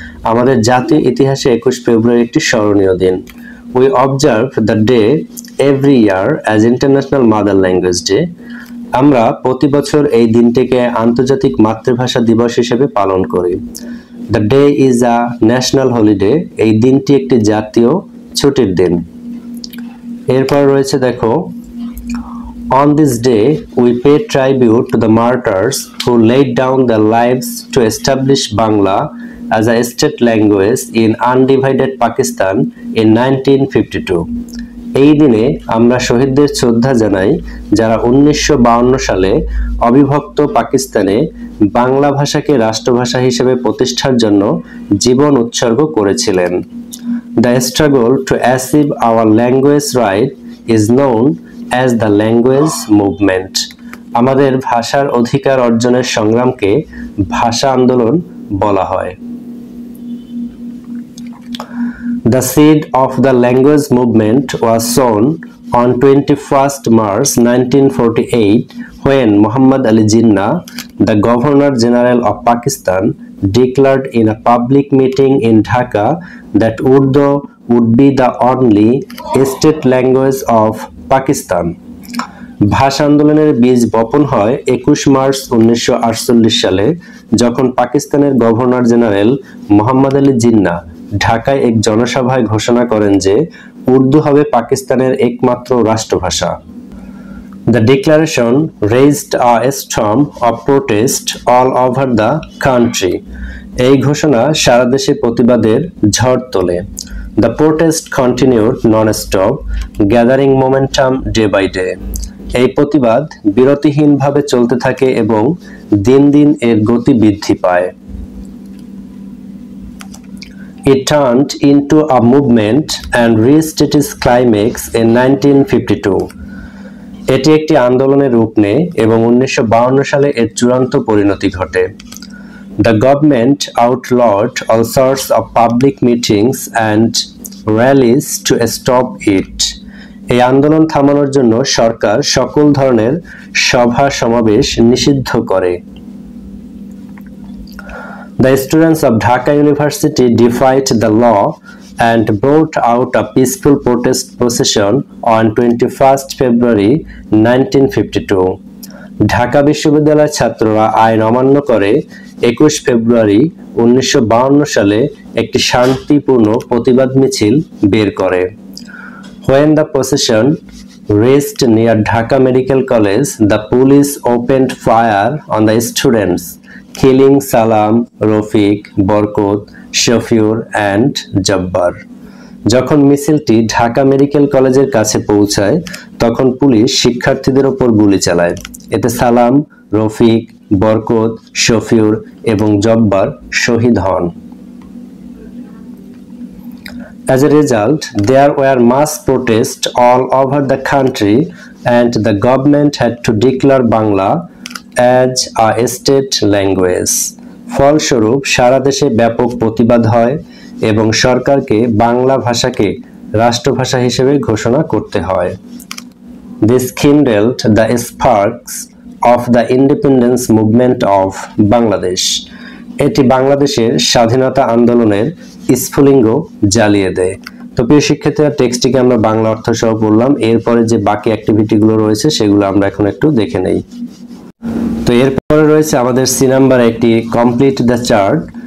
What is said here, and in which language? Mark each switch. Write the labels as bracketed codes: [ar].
[bn] আমাদের জাতীয় ইতিহাসে 21 ফেব্রুয়ারি একটি স্মরণীয় দিন। [en] We observe the day every year as International Mother Language Day. [bn] আমরা প্রতি বছর এই দিনটিকে আন্তর্জাতিক মাতৃভাষা দিবস হিসেবে পালন করি। [en] The day is a national holiday, [bn] এই দিনটি একটি জাতীয় ছুটির দিন। এরপর রয়েছে দেখো, [en] on this day we pay tribute to the martyrs who laid down their lives to establish Bangla as a state language in undivided Pakistan in 1952. [bn] এই দিনে আমরা শহীদদের শ্রদ্ধা জানাই, যারা 1952 সালে অবিভক্ত পাকিস্তানে বাংলা ভাষাকে রাষ্ট্রভাষা হিসেবে প্রতিষ্ঠার জন্য জীবন উৎসর্গ করেছিলেন। [en] The struggle to achieve our language right is known as the language movement. [bn] আমাদের ভাষার অধিকার অর্জনের সংগ্রামকে ভাষা আন্দোলন বলা হয়। [en] The seed of the language movement was sown on 21st March 1948 when Muhammad Ali Jinnah, the Governor General of Pakistan, declared in a public meeting in Dhaka that Urdu would be the only state language of Pakistan. [bn] ভাষা আন্দোলনের বীজ বপন হয় 21 March 1948 সালে, যখন পাকিস্তানের governor general Mohammad Ali Jinnah ঢাকায় এক জনসভায় ঘোষণা করেন যে উর্দু হবে পাকিস্তানের একমাত্র রাষ্ট্রভাষা। [en] The declaration raised a storm of protest all over the country. [bn] এই ঘোষণা সারা দেশে প্রতিবাদের ঝড় তোলে। [en] The protest continued non-stop, gathering momentum day by day. [bn] এই প্রতিবাদ বিরতিহীনভাবে চলতে থাকে এবং দিন দিন এর গতি বৃদ্ধি পায়। [en] It turned into a movement and reached its climax in 1952. [bn] এটি একটি আন্দোলনের রূপ নেয় এবং 1952 সালে এর চূড়ান্ত পরিণতি ঘটে। [en] The government outlawed all sorts of public meetings and rallies to stop it. [bn] এই আন্দোলন থামানোর জন্য সরকার সকল ধরনের সভা সমাবেশ নিষিদ্ধ করে। [en] The students of Dhaka University defied the law and brought out a peaceful protest procession on 21st February 1952. [bn] Dhaka বিশ্ববিদ্যালয়ের ছাত্ররা আইন অমান্য করে 21 ফেব্রুয়ারি 1952 সালে একটি শান্তিপূর্ণ প্রতিবাদ মিছিল বের করে। [en] When the procession reached near Dhaka Medical College, the police opened fire on the students, killing Salam, Rafiq, Barkot, Shafiur and Jabbar. [bn] যখন মিছিলটি ঢাকা মেডিকেল কলেজের কাছে পৌঁছায় তখন পুলিশ শিক্ষার্থীদের উপর গুলি চালায়। এতে সালাম, রফিক, বরকত, শফিউর এবং জব্বার শহীদ হন। [en] As a result, there were mass protests all over the country and the government had to declare Bangla as a state language. [bn] ফলস্বরূপ সারা দেশে ব্যাপক প্রতিবাদ হয় এবং সরকারকে বাংলা ভাষাকে রাষ্ট্রভাষা হিসেবে ঘোষণা করতে হয়। [en] This kindled the sparks of the independence movement of Bangladesh. [bn] এটি বাংলাদেশের স্বাধীনতা আন্দোলনের স্ফুলিঙ্গ জ্বালিয়ে দেয়। তো প্রিয় শিক্ষার্থীরা, টেক্সটটিকে আমরা বাংলা অর্থ সহ পড়লাম। এরপরে যে বাকি অ্যাক্টিভিটিগুলো রয়েছে সেগুলো আমরা এখন একটু দেখে নেই। তো এরপরে রয়েছে আমাদের সি নাম্বার একটি কমপ্লিট দ্য চার্ট।